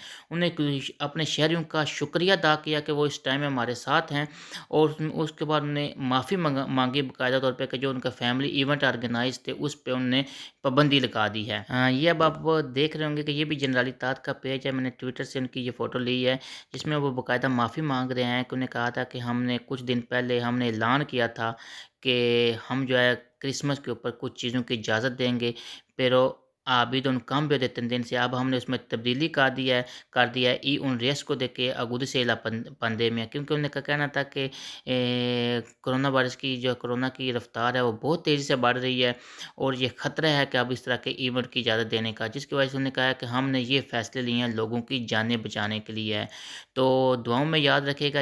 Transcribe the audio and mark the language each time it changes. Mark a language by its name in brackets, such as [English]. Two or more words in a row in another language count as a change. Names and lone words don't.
[Urdu] انہیں اپنے شہریوں کا شکریہ ادا کیا کہ وہ اس ٹائم میں ہمارے ساتھ ہیں، اور اس کے بعد انہوں نے معافی مانگی باقاعدہ طور پر کہ جو ان کا [English] family event organize [Urdu] تھے اس پر انہوں نے پابندی لگا دی ہے. یہ اب آپ دیکھ رہے ہوں گے کہ یہ بھی جنرلیتات کا پیج ہے. میں نے ٹوئٹر سے ان کی یہ فوٹو لی ہے، جس میں وہ باقاعدہ معافی مانگ رہے ہیں کہ انہیں کہا تھا کہ ہم نے کچھ دن پہلے ہم نے اعلان کیا تھا کہ ہم جو ہے کرسمس کے اوپر کچھ چیزوں کی اجازت دیں گے, [Spanish] pero ha habido un cambio de tendencia। [Urdu] اب ہم نے اس میں تبدیلی کر دیا ہے [Spanish] y un riesgo de que agudice la pandemia। [Urdu] کیونکہ ان کا کہنا تھا کہ کورونا وائرس کی جو کورونا کی رفتار ہے وہ بہت تیزی سے بڑھ رہی ہے اور یہ خطرہ ہے کہ اب اس طرح کے ایونٹ کی اجازت دینے کا، جس کی وجہ سے انہوں نے کہا ہے کہ ہم نے یہ فیصلے لیے ہیں لوگوں کی جانیں بچانے کے لیے ہے. تو دعاؤں میں یاد رکھیے گا.